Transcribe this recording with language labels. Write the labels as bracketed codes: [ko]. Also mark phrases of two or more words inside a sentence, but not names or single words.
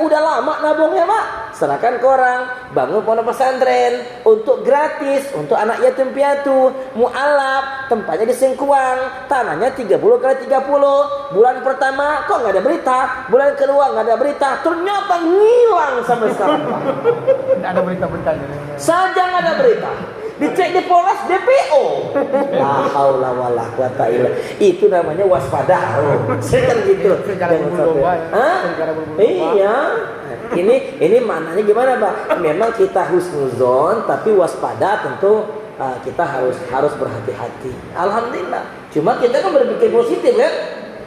[id] Udah lama nabungnya Pak. Serahkan ke orang, bangun pondok pesantren untuk gratis, untuk anak yatim piatu, mualaf, tempatnya di Singkuang, tanahnya 30 kali 30. Bulan pertama kok nggak ada berita, bulan kedua nggak ada berita, ternyata ngilang sampai sekarang. Nggak ada berita-beritanya. Saja nggak ada berita. Dicek di Polres DPO. [ar] لا حول ولا قوة إلا. [id] Itu namanya waspada. Saya kan gitu. Jangan sampai. Iya. Ini maknanya gimana, Pak? Memang kita husnuzon tapi waspada tentu kita harus berhati-hati. Alhamdulillah. Cuma kita kan berpikir positif kan?